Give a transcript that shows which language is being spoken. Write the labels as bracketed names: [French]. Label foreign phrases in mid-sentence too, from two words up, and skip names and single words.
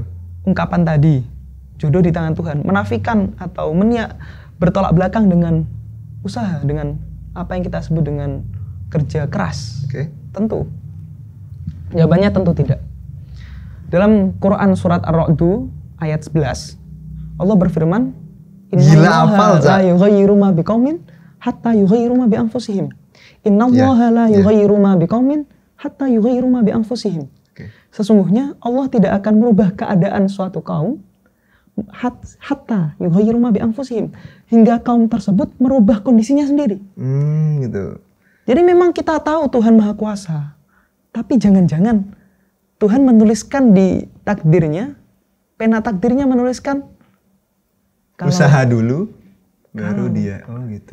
[Indonesian] ungkapan tadi jodoh di tangan Tuhan menafikan atau bertolak belakang dengan usaha, dengan apa yang kita sebut dengan kerja keras? Oke. Tentu. Jawabannya tentu tidak. Dalam Quran surat Ar-Ra'd ayat 11, Allah berfirman, Gila, hafal, Cak. [Arabic] لا يغير ما بقوم حتى يغيروا ما بأنفسهم. إن الله لا يغير ما بقوم حتى يغيروا ما بأنفسهم. [Indonesian] Oke. Sesungguhnya Allah tidak akan merubah keadaan suatu kaum [Arabic] حتى يغيروا ما بأنفسهم, [Indonesian] hingga kaum tersebut merubah kondisinya sendiri. Gitu. Jadi memang kita tahu Tuhan Maha Kuasa, tapi jangan-jangan Tuhan menuliskan di takdirnya, pena takdirnya menuliskan kalau Usaha dulu, baru dia. Oh gitu.